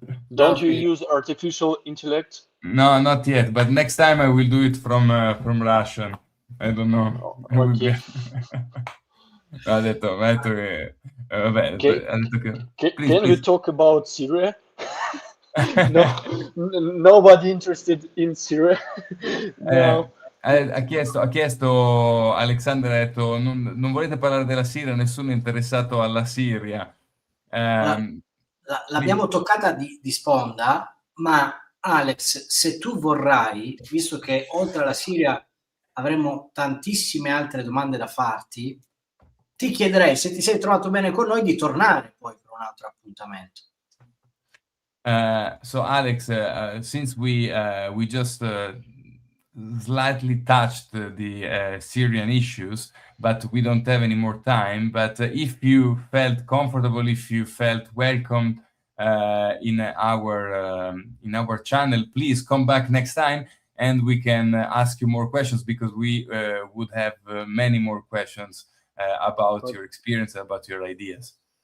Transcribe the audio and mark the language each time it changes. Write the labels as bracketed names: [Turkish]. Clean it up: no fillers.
[English] Don't you use artificial intellect? No, not yet, but next time I will do it from Russian. I don't know. Okay. [Italian] Ha detto che vabbè, ha detto che [English] Can we talk about Syria? No, nobody interested in Syria. No. [Italian] Ha chiesto Alexander, ha detto, non volete parlare della Siria, nessuno è interessato alla Siria. L'abbiamo toccata di sponda, ma Alex, se tu vorrai, visto che oltre alla Siria avremo tantissime altre domande da farti, ti chiederei, se ti sei trovato bene con noi, di tornare poi per un altro appuntamento. [English] So Alex, since we just slightly touched the Syrian issues, but we don't have any more time. But if you felt comfortable, if you felt welcome in our channel, please come back next time, and we can ask you more questions, because we would have many more questions about your experience, about your ideas.